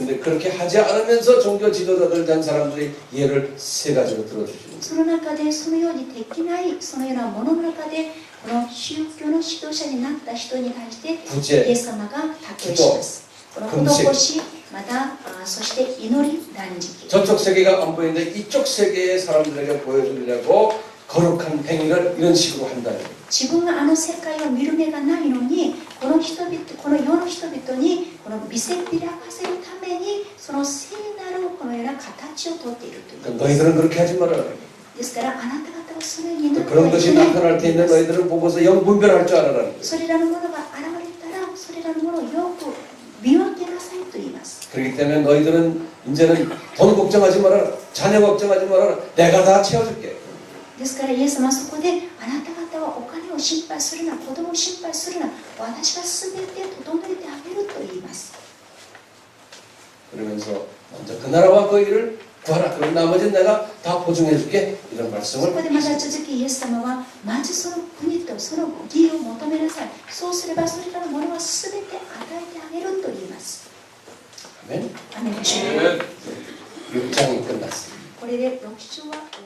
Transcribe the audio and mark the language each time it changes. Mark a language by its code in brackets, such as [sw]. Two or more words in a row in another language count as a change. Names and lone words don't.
[ko] 근데 그렇게 하지 않으면서 종교 지도자들 된 사람들이 예를 세 가지로 들어주시는 거예요. [ja] その中でそのようにできないそのようなものの中でこの宗教の指導者になった人に対してイエ [ko] 구제, [ja] ス様が例えします。この施し、またそして祈り、断食。 [ko] 저쪽 세계가 안 보이는데 이쪽 세계의 사람들에게 보여주려고 거룩한 행위를 이런 식으로 한다는 거예요. [ja] 自分があの世界を見る目がないのにこの人々、この世の人々にこの見せびらかせるためにその聖なるこのような形をとっているということです [ko] 너희들은 그렇게 하지 말아라. [ja] ですからあなた方はそのようになって [ko] 그런 [ja] はい [ko] 것이 [ja] けない [ko] 나타날 때 있는 너희들은 보고서 영 분별할 줄 알아라는 거예요. [ja] それらのものが現れたらそれらのものをよく見分けなさいと言います [ko] 그렇기 때문에 너희들은 이제는 돈 걱정하지 말아라. 자녀 걱정하지 말아라. 내가 다 채워줄게. [ja] ですからイエス様はそこであなた方はお金を心配するな、子供を心配するな、私が全て整えてあげると言います [ko] 그러면서 먼저 그 나라와 그 일을 구하라. 그럼 나머지는 내가 다 보증해줄게. 이런 [ja] そ [ko] 말씀을 [ja] こでまた続きイエス様はまずその国とその義を求めなさい、そうすればそれらのものは全て与えてあげると言います [ko] 아멘. [ja] アメンでしょうか [ko] 6장이 끝났습니다. [ja] これで6章は